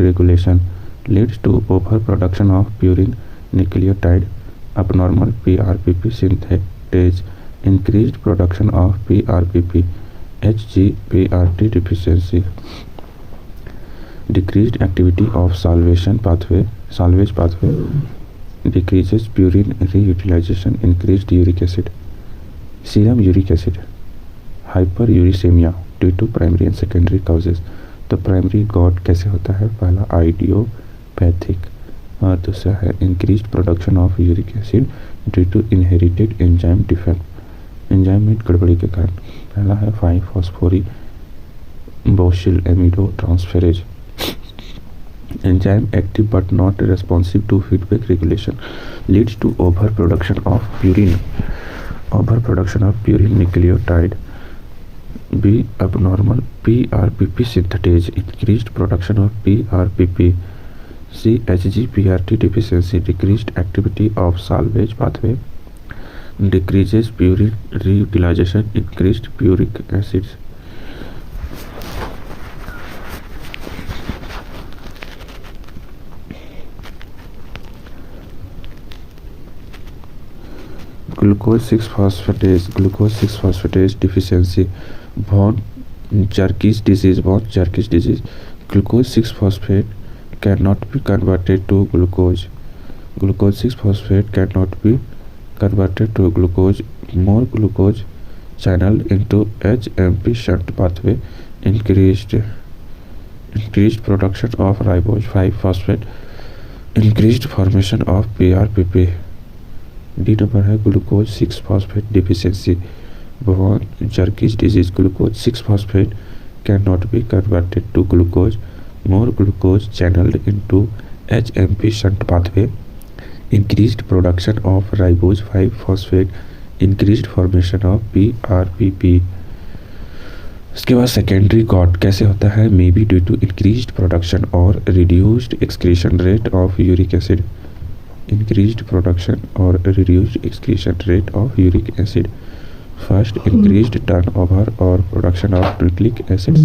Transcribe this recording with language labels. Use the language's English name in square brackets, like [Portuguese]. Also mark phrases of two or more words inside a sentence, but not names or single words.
[English] regulation, leads to overproduction of purine nucleotide, abnormal PRPP synthetase, increased production of PRPP, HGPRT deficiency, decreased activity of salvage pathway, decreases purine reutilization, increased uric acid. Serum uric acid. Hyperuricemia due to primary and secondary causes. [Hindi] तो [English] primary gout [Hindi] कैसे होता है? पहला आइडियोपैथिक और दूसरा है [English] increased production of uric acid due to inherited enzyme defect, [Hindi] एंजाइम में गड़बड़ी के कारण. पहला है [English] 5-phosphoryl-aminotransferase enzyme, active but not responsive to feedback regulation, leads to overproduction of purine nucleotide. B. Abnormal PRPP synthetase, increased production of PRPP. C. HGPRT deficiency, decreased activity of salvage pathway, decreases purine reutilization, increased uric acids. Glucose 6-phosphatase deficiency, von Jurki's disease. Glucose 6-phosphate cannot be converted to glucose. Glucose 6-phosphate cannot be converted to glucose. More glucose channeled into HMP shunt pathway increased production of ribose 5-phosphate, increased formation of PRPP. D नंबर है ग्लूकोज 6-phosphate deficiency. Von Jurgen's disease, glucose 6-phosphate cannot be converted to glucose. More glucose channeled into HMP shunt pathway. Increased production of ribose 5-phosphate, increased formation of PRPP. [Hindi] इसके बाद [English] secondary gout [Hindi] कैसे होता है? [English] may be due to increased production और reduced excretion rate of uric acid. increased production और reduced excretion rate of uric acid. first, increased turnover और production of nucleic acids.